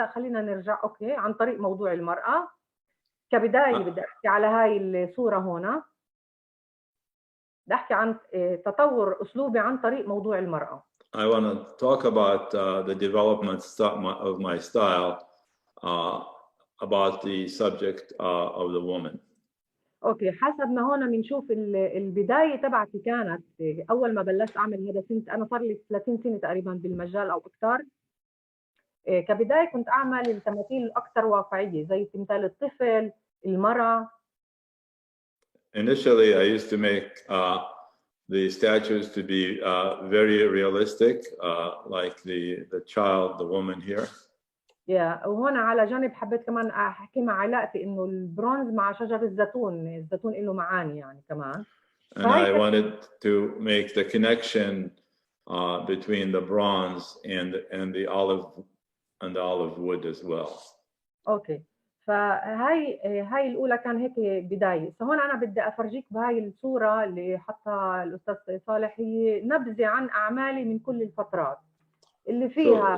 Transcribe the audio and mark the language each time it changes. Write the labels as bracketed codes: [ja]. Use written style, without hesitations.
[ar] لا خلينا نرجع، أوكي، عن طريق موضوع المرأة كبداية. بدي أحكي على هاي الصورة هنا، بدي أحكي عن تطور أسلوبي عن طريق موضوع المرأة. [en] I want to talk about the development of my style about the subject of the woman. [ar] اوكي، حسب ما هون بنشوف البدايه تبعتي كانت اول ما بلشت اعمل هذا سنه، انا صار لي 30 سنه تقريبا بالمجال او اكثر. كبدايه كنت اعمل التماثيل الاكثر واقعيه زي تمثال الطفل، المراه. [en] Initially, I used to make the statues to be very realistic, like the child, the woman here. [ar] وهون على جانب حبيت كمان احكي مع علاقتي انه البرونز مع شجر الزيتون له معاني يعني كمان. [en] And I wanted to make the connection between the bronze and the olive wood as well. [ar] اوكي، فهاي الاولى كان هيك بدايه. فهون انا بدي افرجيك بهاي الصوره اللي حطها الاستاذ صالح، هي نبذه عن اعمالي من كل الفترات اللي فيها.